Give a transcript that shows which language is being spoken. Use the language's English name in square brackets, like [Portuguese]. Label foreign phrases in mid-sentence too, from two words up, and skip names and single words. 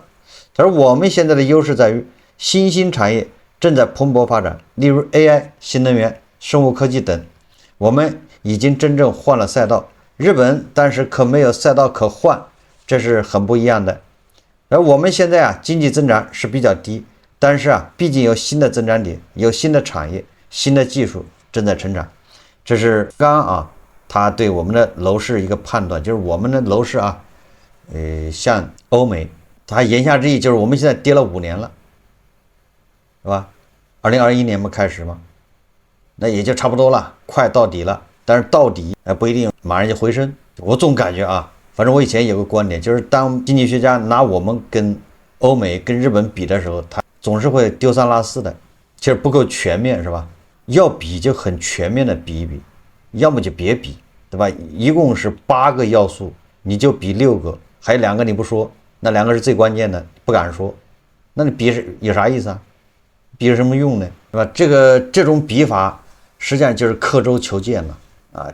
[Chinese] 他說我們現在的優勢在於新興產業正在蓬勃發展，例如 AI、新能源、生物科技等，我們已經真正換了賽道。日本但是可沒有賽道可換， 這是很不一樣的。而我們現在啊，經濟增長是比較低，但是啊，畢竟有新的增長點，有新的產業、新的技術正在成长。這是剛啊，他对我們的樓市一個判斷，就是我們的樓市啊，像歐美，他言下之意就是我們現在跌了5年了，是吧？2021年嘛開始嘛，那也就差不多了，快到底了。但是到底不一定馬上就回升。我總感覺啊，反正我以前有個觀點，就是當經濟學家拿我們跟歐美、跟日本比的時候，他總是會丟三落四的，其實不夠全面，是吧？要比就很全面的比一比，要麼就別比，对吧？一共是8个要素，你就比6个，還有2個你不說，那2個是最關鍵的，不敢說，那你比是有啥意思啊？比有什麼用呢？是吧？這種比法實際上就是刻舟求劍了啊！